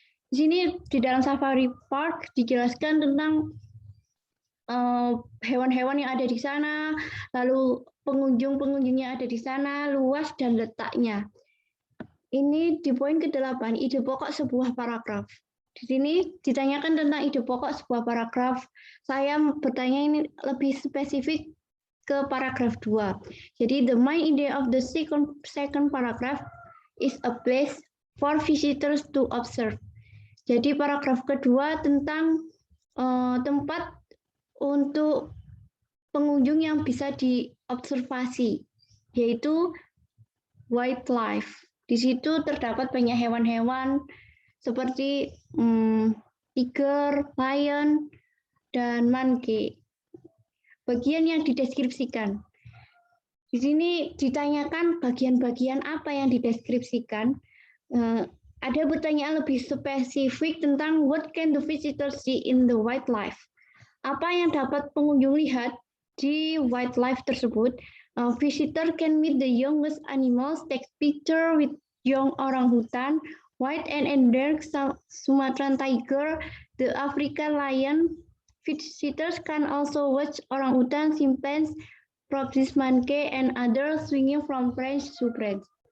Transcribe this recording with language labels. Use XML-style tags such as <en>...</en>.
<id>Di sini di dalam Safari Park dijelaskan tentang hewan-hewan yang ada di sana, lalu pengunjung-pengunjungnya ada di sana, luas dan letaknya. Ini di poin ke-8, ide pokok sebuah paragraf. Di sini ditanyakan tentang ide pokok sebuah paragraf. Saya bertanya ini lebih spesifik ke paragraf 2.</id> <en>Jadi the main idea of the second paragraph is a place for visitors to observe.</en> <id>Jadi paragraf kedua tentang tempat untuk pengunjung yang bisa diobservasi, yaitu wildlife. Di situ terdapat banyak hewan-hewan seperti tiger, lion, dan monkey. Bagian yang dideskripsikan. Di sini ditanyakan bagian-bagian apa yang dideskripsikan. Ada pertanyaan lebih spesifik tentang</id> <en>what can the visitor see in the wildlife.</en> <id>Apa yang dapat pengunjung lihat di wildlife tersebut.</id> <en>Visitor can meet the youngest animals, take picture with young orangutan, white and endangered Sumatran tiger, the African lion. Visitors can also watch orangutan, chimpanzee, Proboscis monkey, and others swinging from branch to branch.</en>